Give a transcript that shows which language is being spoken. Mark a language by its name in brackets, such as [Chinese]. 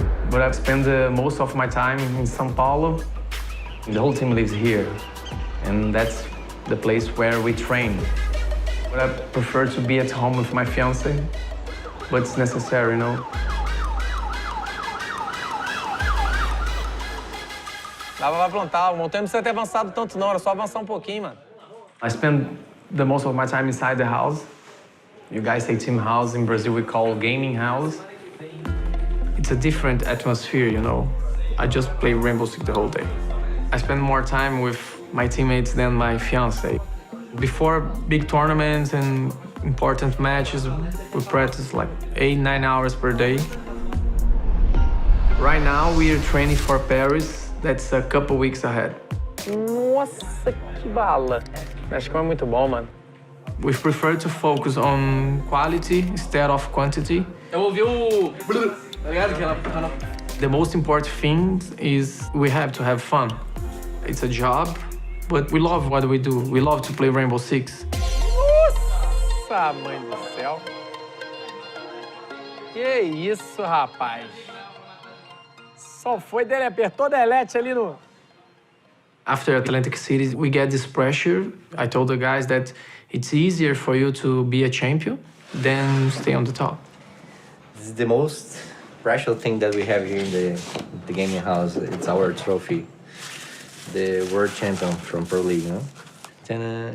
[English] But I've spent most of my time in São Paulo. The whole team lives here, and that's the place where we train. But I prefer to be at home with my fiancé, but it's necessary, you know. [Portuguese] Dava pra plantar, o montanha não precisa ter avançado tanto não, era só avançar pouquinho, mano. [English] I spend the most of my time inside the house. You guys say team house, in Brazil we call gaming house. It's a different atmosphere, you know. I just play Rainbow Six the whole day. I spend more time with my teammates than my fiancé. Before big tournaments and important matches, we practice like 8-9 hours per day. Right now we are training for Paris. That's a couple weeks ahead. [Portuguese] Nossa, que bala. Acho que é muito bom, mano. [English] We prefer to focus on quality instead of quantity. [Portuguese] Eu ouvi o... Tá ligado? [English] The most important thing is we have to have fun. It's a job, but we love what we do. We love to play Rainbow Six. [Portuguese] Nossa, mãe do céu. Que isso, rapaz. Só foi dele, apertou delete ali no... [English] After Atlantic City, we get this pressure. I told the guys that it's easier for you to be a champion than stay on the top. This is the most special thing that we have here in the gaming house. It's our trophy, the world champion from Pro League, you know?